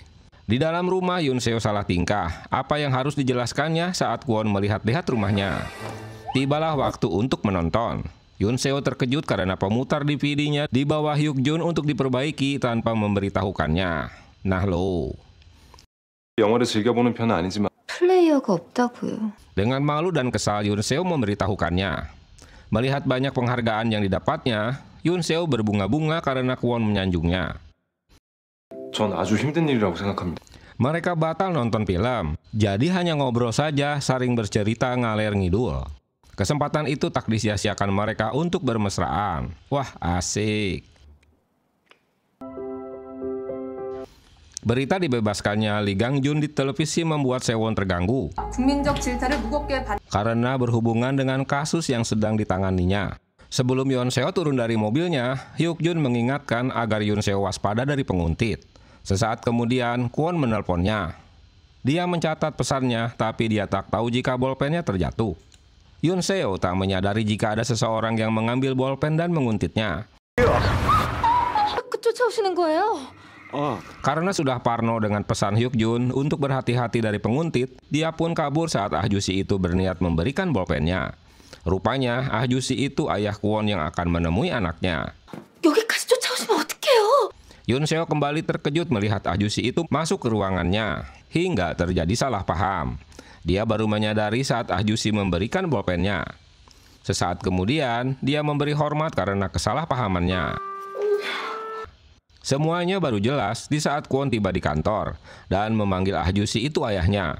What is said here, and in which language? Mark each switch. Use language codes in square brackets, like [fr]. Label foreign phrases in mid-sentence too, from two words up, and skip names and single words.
[id] Di dalam rumah Yoon Seo salah tingkah. Apa yang harus dijelaskannya saat Kwon melihat-lihat rumahnya? Tibalah waktu untuk menonton. Yoon Seo terkejut karena pemutar DVD-nya di bawah Hyuk Jun untuk diperbaiki tanpa memberitahukannya. Nah lo. [ko] 영화를 즐겨보는 편은 아니지만 플레이어가 없다고요. [id] Dengan 마lu dan kesal Yoon Seo memberitahukannya. Melihat banyak penghargaan yang didapatnya, Yoon Seo berbunga-bunga karena Kwon menyanjungnya. [ko] 전 아주 힘든 일이라고 생각합니다. [id] Mereka batal nonton film, jadi hanya ngobrol saja, saling bercerita [su] ngaler ngidul. [id] Kesempatan itu tak disia-siakan mereka untuk bermesraan. Wah, asik. Berita dibebaskannya Lee Gang Jun di televisi membuat Sewon terganggu. [ko] 국민적 질타를 무겁게 [id] Karena berhubungan dengan kasus yang sedang ditanganinya. Sebelum Yoon Seo turun dari mobilnya, Hyuk Jun mengingatkan agar Yoon Seo waspada dari penguntit. Sesaat kemudian, Kwon menelponnya. Dia mencatat pesannya, tapi dia tak tahu jika bolpennya terjatuh. Yoon Seo tak menyadari jika ada seseorang yang mengambil bolpen dan menguntitnya. [ko] 쫓아오시는 거예요? [id] Karena sudah parno dengan pesan Hyuk Jun untuk berhati-hati dari penguntit, dia pun kabur saat Ah Ju-si itu berniat memberikan bolpennya. Rupanya Ah Ju-si itu ayah Kwon yang akan menemui anaknya. [ko] 여기까지 쫓아오시면 어떡해요? [id] Yoon Seo kembali terkejut melihat Ah Ju-si itu masuk ke ruangannya, hingga terjadi salah paham. Dia baru menyadari saat Ah Ju-si memberikan bolpennya. Sesaat kemudian, dia memberi hormat karena kesalahpahamannya. Semuanya baru jelas di saat Kwon tiba di kantor dan memanggil Ah Ju-si itu ayahnya.